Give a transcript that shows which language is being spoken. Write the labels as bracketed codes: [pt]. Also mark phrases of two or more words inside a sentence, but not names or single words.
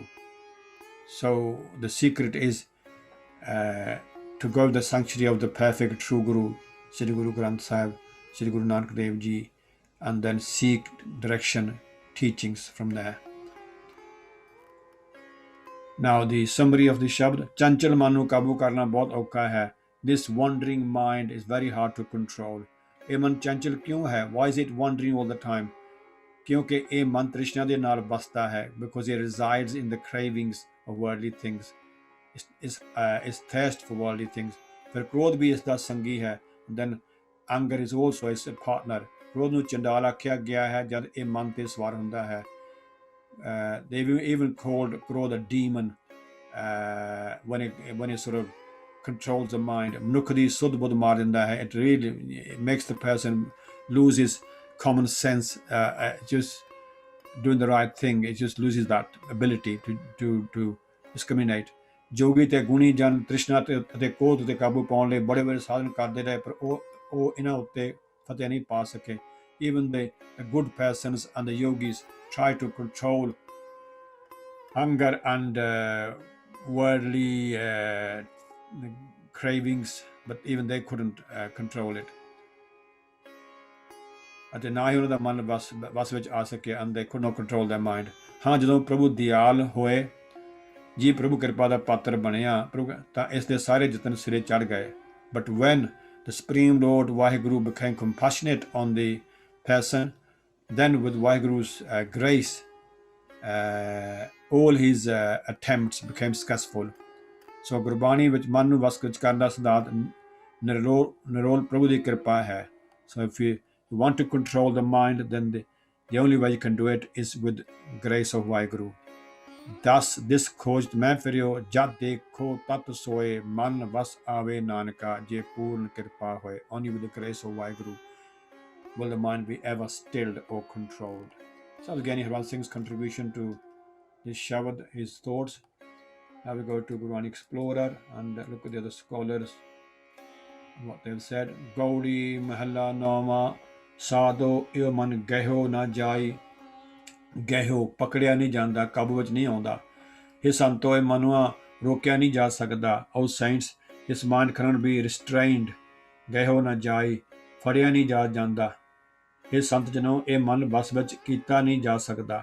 [en] So the secret is to go to the sanctuary of the perfect true Guru, Sri Guru Granth Sahib, Sri Guru Nanak Dev Ji, and then seek direction, teachings from there. Now the summary of the Shabad. [pa] ਚੰਚਲ ਮਨ ਨੂੰ ਕਾਬੂ ਕਰਨਾ ਬਹੁਤ ਔਖਾ ਹੈ। [en] This wandering mind is very hard to control. [pa] ਇਹ ਮਨ ਚੰਚਲ ਕਿਉਂ ਹੈ? [en] Why is it wandering all the time? [pa] ਕਿਉਂਕਿ ਇਹ ਮਨ ਤ੍ਰਿਸ਼ਨਾ ਦੇ ਨਾਲ ਬਸਦਾ ਹੈ, [en] because it resides in the cravings of worldly things. Is thirst for worldly things. [pa] ਫਿਰ ਕ੍ਰੋਧ ਵੀ ਇਸ ਦਾ ਸੰਗੀ ਹੈ। [en] Then anger is also its partner. [pa] ਕ੍ਰੋਧ ਨੂੰ ਚੰਡਾਲ ਆਖਿਆ ਗਿਆ ਹੈ ਜਦ ਇਹ ਮਨ ਤੇ ਸਵਾਰ ਹੁੰਦਾ ਹੈ। [en] They've even called Krodh a demon when it sort of controls the mind. [pa] ਮਨੁੱਖ ਦੀ ਸੁੱਧ ਬੁੱਧ ਮਾਰ ਦਿੰਦਾ ਹੈ। [en] It really makes the person lose his common sense, just doing the right thing. It just loses that ability to discriminate. [pa] ਜੋਗੀ ਤੇ ਗੁਣੀ ਜਨ ਤ੍ਰਿਸ਼ਨਾ ਅਤੇ ਕ੍ਰੋਧ ਤੇ ਕਾਬੂ ਪਾਉਣ ਲਈ ਬੜੇ ਬੜੇ ਸਾਧਨ ਕਰਦੇ ਰਹੇ, ਪਰ ਉਹ ਇਹਨਾਂ ਉੱਤੇ ਫਤਿਹ ਨਹੀਂ ਪਾ ਸਕੇ। [en] Even the good persons and the yogis try to control hunger and worldly cravings, but even they couldn't control it. [pa] ਅਤੇ ਨਾ ਹੀ ਉਹਨਾਂ ਦਾ ਮਨ ਵਸ ਵਿੱਚ ਆ ਸਕਿਆ, [en] and they could not control their mind. [pa] ਹਾਂ, ਜਦੋਂ ਪ੍ਰਭੂ ਦਿਆਲ ਹੋਏ ਜੀ, ਪ੍ਰਭੂ ਕਿਰਪਾ ਦਾ ਪਾਤਰ ਬਣਿਆ, ਤਾਂ ਇਸ ਦੇ ਸਾਰੇ ਯਤਨ ਸਿਰੇ ਚੜ੍ਹ ਗਏ। [en] But when the Supreme Lord Vaheguru became compassionate on the person, then with Vaheguru's grace, all his attempts became successful. [pa] So ਗੁਰਬਾਣੀ ਵਿੱਚ ਮਨ ਨੂੰ ਵਸ ਵਿੱਚ ਕਰਨ ਦਾ ਸਿਧਾਂਤ ਨਿਰੋਲ ਪ੍ਰਭੂ ਦੀ ਕਿਰਪਾ ਹੈ। [en] So if you want to control the mind, then the only way you can do it is with grace of Vaheguru. Thus this [pa] ਖੋਜਤ ਮੈਂ ਫਿਰਿਓ, ਜਦ ਦੇਖੋ ਤਤ ਸੋਏ, ਮਨ ਵਸ ਆਵੇ ਨਾਨਕਾ, ਜੇ ਪੂਰਨ ਕਿਰਪਾ ਹੋਏ। [en] Only with the grace of Vaheguru will the mind be ever stilled or controlled. So Giani Harbans Singh's contribution to this Shabad, his thoughts. Now we go to Gurmukh Explorer and look at the other scholars, what they've said. [pa] ਗਉੜੀ ਮਹਲਾ ਨਾਮਾ ਸਾਧੋ ਇਹੁ ਮਨੁ ਗਹਿਓ ਨ ਜਾਈ. ਗਹਿਓ ਪਕੜਿਆ ਨਹੀਂ ਜਾਂਦਾ, ਕਾਬੂ ਵਿੱਚ ਨਹੀਂ ਆਉਂਦਾ। ਇਹ ਸੰਤੋ ਇਹ ਮਨੁਆ ਰੋਕਿਆ ਨਹੀਂ ਜਾ ਸਕਦਾ। [en] O saints this mind cannot be restrained, [pa] ਗਹਿਓ ਨਾ ਜਾਈ, ਫੜਿਆ ਨਹੀਂ ਜਾ ਜਾਂਦਾ। ਇਹ ਸੰਤ ਜਨੋ ਇਹ ਮਨ ਵਸ ਵਿੱਚ ਕੀਤਾ ਨਹੀਂ ਜਾ ਸਕਦਾ।